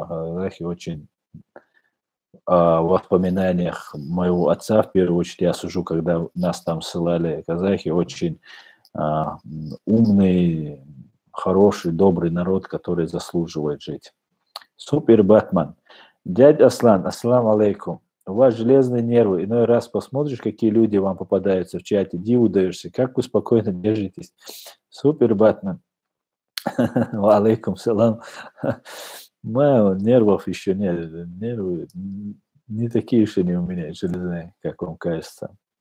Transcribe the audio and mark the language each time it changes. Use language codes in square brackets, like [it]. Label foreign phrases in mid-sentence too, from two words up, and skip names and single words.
[ru] Казахи очень в воспоминаниях моего отца, в первую очередь, я сужу, когда нас там ссылали казахи, очень умный, хороший, добрый народ, который заслуживает жить. Супер, Батман. Дядя Аслан, [ar] السلام عليكم. [ru] У вас железные нервы. Иной раз посмотришь, какие люди вам попадаются в чате, диву даешься, как вы спокойно держитесь. Супер, Батман. [ar] عليكم السلام. [ru] Нервов еще нет. Нервы не такие уж они у меня железные, как вам кажется.